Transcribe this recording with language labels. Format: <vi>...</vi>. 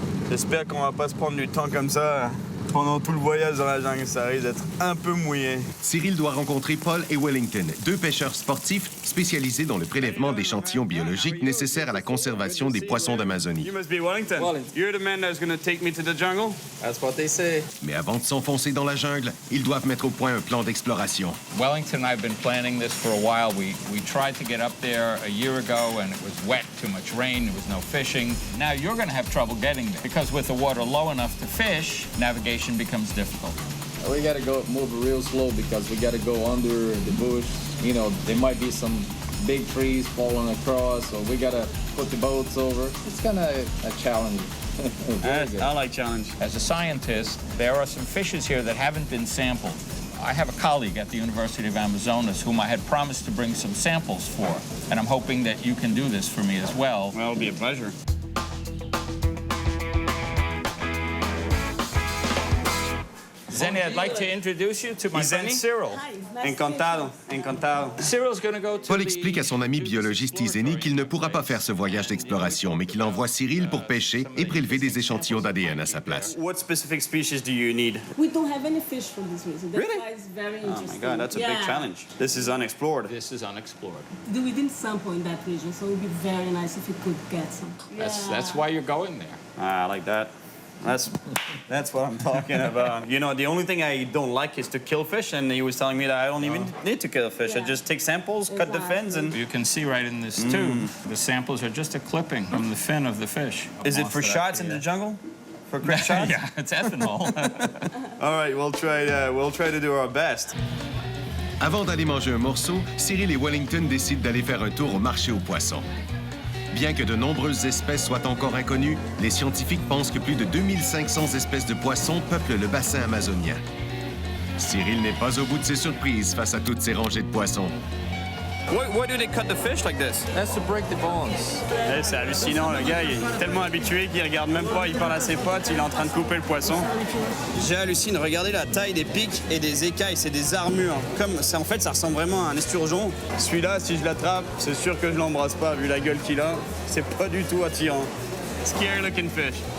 <fr>J'espère qu'on va pas se prendre du temps comme ça pendant tout le voyage dans la jungle. Ça risque d'être un peu mouillé. Cyril doit rencontrer Paul et Wellington, deux pêcheurs sportifs spécialisés dans le prélèvement d'échantillons biologiques nécessaires à la conservation des poissons d'Amazonie.</fr> <en>You must be Wellington. You're the man that's going to take me to the jungle. That's what they say.</en> <fr>Mais avant de s'enfoncer dans la jungle, ils doivent mettre au point un plan d'exploration.</fr> <en>Wellington and I have been planning this for a while. We tried to get up there a year ago and it was wet, too much rain, there was no fishing. Now you're going to have trouble getting there because with the water low enough to fish, navigation becomes difficult. We gotta move real slow because we gotta go under the bush. You know, there might be some big trees falling across, so we gotta put the boats over. It's kind of a challenge. I like challenge. As a scientist, there are some fishes here that haven't been sampled. I have a colleague at the University of Amazonas whom I had promised to bring some samples for, and I'm hoping that you can do this for me as well. Well, it'll be a pleasure. Zenny, I'd like to introduce you to my friend Cyril.</en> <pt>Encantado, encantado.</pt> <en>Cyril's going to go to Paul the</en> <fr>explique à son ami biologiste Izeni qu'il ne pourra pas faire ce voyage d'exploration, mais qu'il envoie Cyril pour pêcher et prélever des échantillons d'ADN à sa place.</fr> <en>What specific species do you need? We don't have any fish for this reason. That's Really? why it's very Oh my interesting. God, that's a big challenge. This is unexplored. This is unexplored. We didn't sample in that region, so it would be very nice if we could get some. That's why you're going there. I like that. That's what I'm talking about. You know, the only thing I don't like is to kill fish, and he was telling me that I don't even need to kill fish. I just take samples, cut the fins, and... You can see right in this tube, the samples are just a clipping from the fin of the fish. Is it for shots in the jungle? For quick shots? Yeah, it's ethanol. All right, we'll try to do our best.</en> <fr>Avant d'aller manger un morceau, Cyril et Wellington décident d'aller faire un tour au marché aux poissons. Bien que de nombreuses espèces soient encore inconnues, les scientifiques pensent que plus de 2500 espèces de poissons peuplent le bassin amazonien. Cyril n'est pas au bout de ses surprises face à toutes ces rangées de poissons.</fr> <en>Why do they cut the fish like this? That's to break the bones.</en> <fr>C'est hallucinant, le gars, il est tellement habitué qu'il regarde même pas, il parle à ses potes, il est en train de couper le poisson. J'hallucine, regardez la taille des pics et des écailles, c'est des armures. Comme ça, en fait, ça ressemble vraiment à un esturgeon. Celui-là, si je l'attrape, c'est sûr que je l'embrasse pas, vu la gueule qu'il a. C'est pas du tout attirant.</fr> <en>scary looking fish.</en>